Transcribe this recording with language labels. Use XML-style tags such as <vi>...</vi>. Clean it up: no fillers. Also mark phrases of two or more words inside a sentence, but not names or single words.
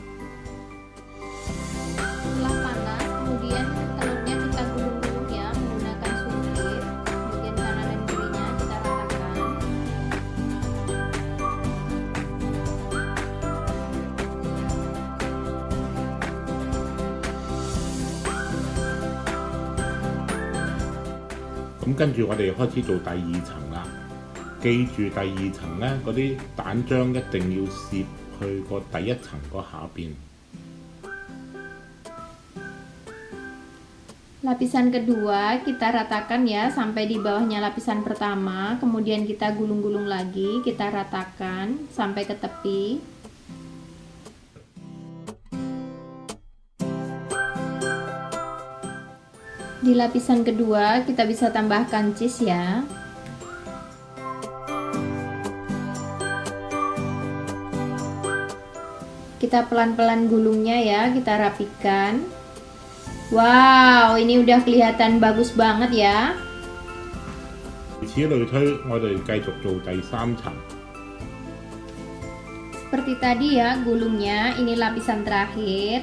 <id>Setelah panas, kemudian telurnya kita gulung-gulung ya menggunakan sungkit, kemudian kanan dan kirinya kita ratakan.</id> <yue>跟住我哋開始做第2層啦。記住第2層呢，嗰啲蛋漿一定要攝去個第1層個下邊。</yue> <id>Lapisan kedua kita ratakan ya sampai di bawahnya lapisan pertama, kemudian kita gulung-gulung lagi, kita ratakan sampai ke tepi. Di lapisan kedua kita bisa tambahkan cheese ya. Kita pelan-pelan gulungnya ya, kita rapikan. Wow, ini udah kelihatan bagus banget ya.</id> <yue>如此類推，我哋繼續做第3層。</yue> <id>Seperti tadi ya gulungnya, ini lapisan terakhir.</id>